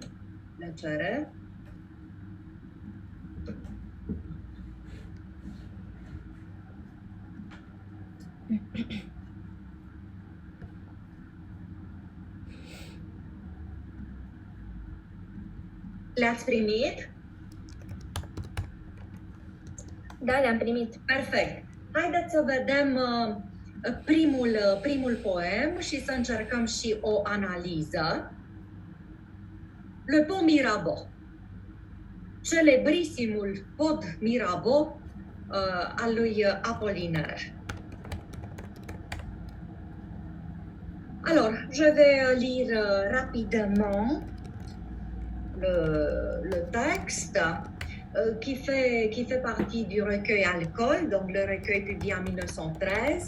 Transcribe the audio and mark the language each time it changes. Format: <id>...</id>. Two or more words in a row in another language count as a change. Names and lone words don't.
<ro>Plăcere. Le-ați primit? Da, le-am primit. Perfect. Haideți să vedem primul poem și să încercăm și o analiză. Le Pont Mirabeau. Celebrisimul pod Mirabeau al lui Apollinaire.</ro> <fr>Alors, je vais lire rapidement le texte qui fait partie du recueil Alcool, donc le recueil publié en 1913.</fr>